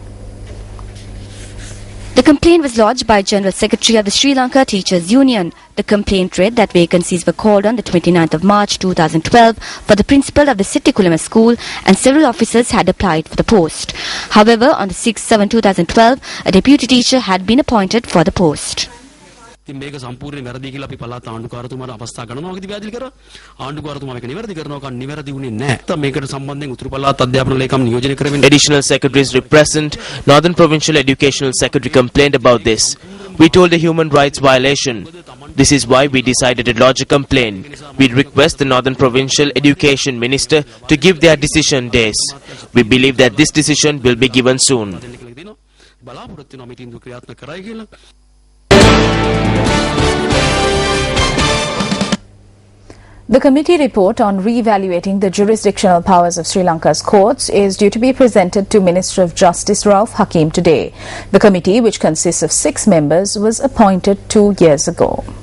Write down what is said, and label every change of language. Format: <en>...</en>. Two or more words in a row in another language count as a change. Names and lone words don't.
<en>The complaint was lodged by General Secretary of the Sri Lanka Teachers Union. The complaint read that vacancies were called on the 29th of March 2012 for the principal of the Settikulam school and several officers had applied for the post. However, on the 6/7/2012, a deputy teacher had been appointed for the post.</en> <si>මේක සම්පූර්ණයෙන් වැරදි කියලා අපි පළාත් ආණ්ඩුකාරතුමාට අවස්ථා ගණනාවකදී පැහැදිලි කරා. ආණ්ඩුකාරතුමා මේක නිවැරදි කරනවා නිවැරදි වුණේ නැහැ. මේකට සම්බන්ධයෙන් උතුරු පළාත් අධ්‍යාපන ලේකම් නියෝජනය කරමින්</si> <en>Additional secretaries represent Northern Provincial Educational Secretary complained about this. We told a human rights violation. This is why we decided to lodge a complaint. We request the Northern Provincial Education Minister to give their decision days. We believe that this decision will be given soon.</en> <si>බලාපොරොත්තු වෙනවා මේ තීන්දුව ක්‍රියාත්මක කරයි කියලා.</si> <en>The committee report on re-evaluating the jurisdictional powers of Sri Lanka's courts is due to be presented to Minister of Justice Rauf Hakim today. The committee, which consists of 6 members, was appointed 2 years ago.</en>